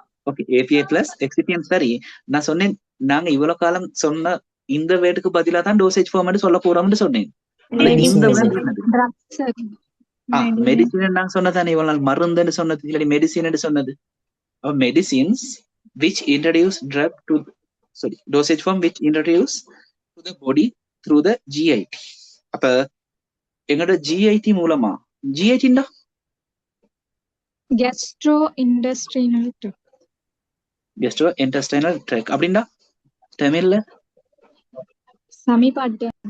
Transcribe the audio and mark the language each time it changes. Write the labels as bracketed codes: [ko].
[ta] Okay, API plus எக்ஸிபியன்ட். சரி, நான் சொன்னேன் நாங்க இவ்வளவு காலம் சொன்ன இந்த வேர்டுக்கு பதிலா தான் டோசேஜ் ஃபார்ம் சொல்ல போறோம்னு சொன்னேன். இந்த மெடிசின் நாங்க சொன்னதானே இவ்வளவு நாள், மருந்துன்னு சொன்னது இல்லாட்டி மெடிசின் சொன்னது. Medicines [en] which introduce drug to dosage form which introduce to the body through the GIT. [ta] அப்ப எங்களோட GIT மூலமா, GIT ண்டா [en] gastrointestinal tract [ta] அப்படின்னா தமிழ்ல சமிபாட்டு.